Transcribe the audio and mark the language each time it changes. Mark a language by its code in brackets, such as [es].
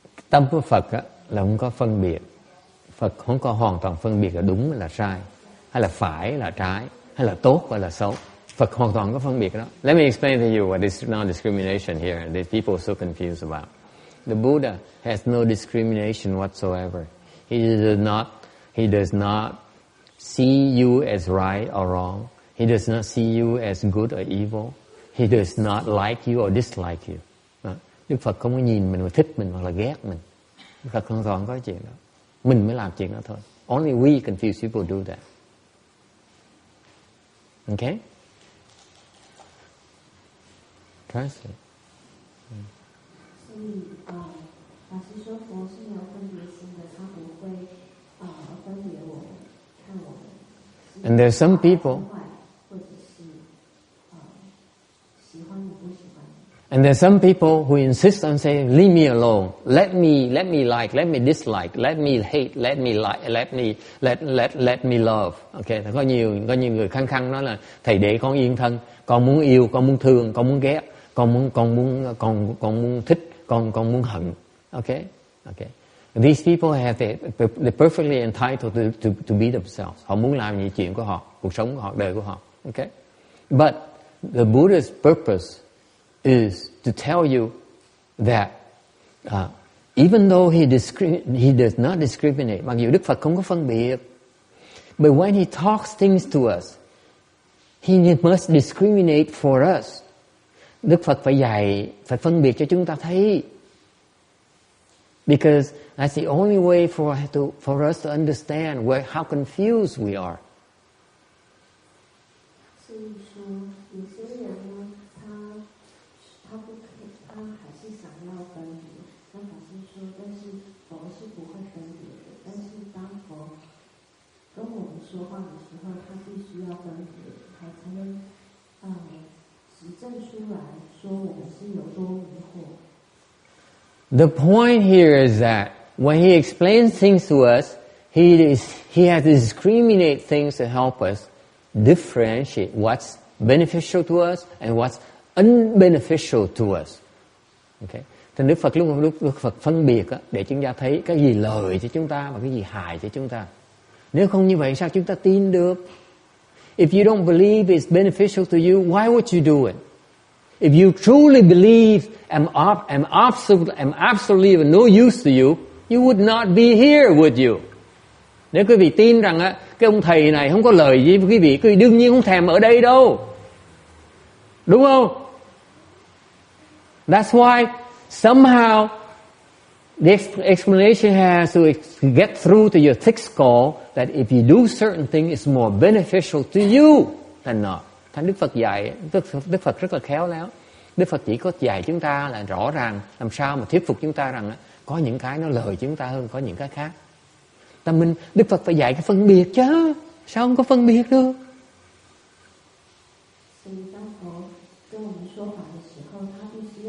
[vi] Tâm của Phật á, là không có phân biệt. Phật không có hoàn toàn phân biệt là đúng hay là sai, hay là phải là trái, hay là tốt hay là xấu. Phật hoàn toàn có phân biệt đó. [en] Let me explain to you what is non-discrimination here. That people are so confused about. The Buddha has no discrimination whatsoever. He does not see you as right or wrong. He does not see you as good or evil. He does not like you or dislike you. [vi] Đức Phật không có nhìn mình mà thích mình hoặc là ghét mình. Đức Phật hoàn toàn có chuyện đó. Mình mới làm chuyện đó thôi. [en] Only we confused people do that. Okay? Translate. [zh] 所以法师说佛是没有分别心的，他不会分别我们看我们。 [en] And there's some people. [zh] 或者是喜欢你不喜欢你。 [en] And there's some people who insist on saying, leave me alone. Let me like, let me dislike, let me hate, let me like, let me love. [vi] Okay, có nhiều người khăng khăng nói là thầy để con yên thân, con muốn yêu, con muốn thương, con muốn ghét, con muốn thích, con muốn hận. [en] Okay? Okay. These people they're perfectly entitled to be themselves. [vi] Họ muốn làm những chuyện của họ, cuộc sống của họ, đời của họ. [en] Okay? But the Buddha's purpose is to tell you that even though he does not discriminate, [vi] mặc dù Đức Phật không có phân biệt, [en] but when he talks things to us, he must discriminate for us. [vi] Đức Phật phải phân biệt cho chúng ta thấy, [en] because that's the only way for us to understand how confused we are. [zh] 所以说，有些人呢，他还是想要分别。跟法师说，但是佛是不会分别的。但是当佛跟我们说话的时候，他必须要分别，才能指证出来说我们是有多迷惑。 [en] The point here is that when he explains things to us, he has to discriminate things to help us differentiate what's beneficial to us and what's unbeneficial to us. Okay. [vi] Thì Đức Phật phân biệt á, để chúng ta thấy cái gì lợi cho chúng ta và cái gì hại cho chúng ta. Nếu không như vậy sao chúng ta tin được? [en] If you don't believe it's beneficial to you, why would you do it? If you truly believe I'm absolutely of no use to you, you would not be here, would you? [vi] Nếu quý vị tin rằng á, cái ông thầy này không có lời gì với quý vị đương nhiên không thèm ở đây đâu. Đúng không? [en] That's why somehow the explanation has to get through to your thick skull that if you do certain things, it's more beneficial to you than not. [vi] Thành Đức Phật dạy, Đức Phật rất là khéo léo. Đức Phật chỉ có dạy chúng ta là rõ ràng làm sao mà thuyết phục chúng ta rằng có những cái nó lợi chúng ta hơn có những cái khác. Đức Phật phải dạy cái phân biệt chứ, sao không có phân biệt được? [zh] 所以当佛跟我们说法的时候，他必须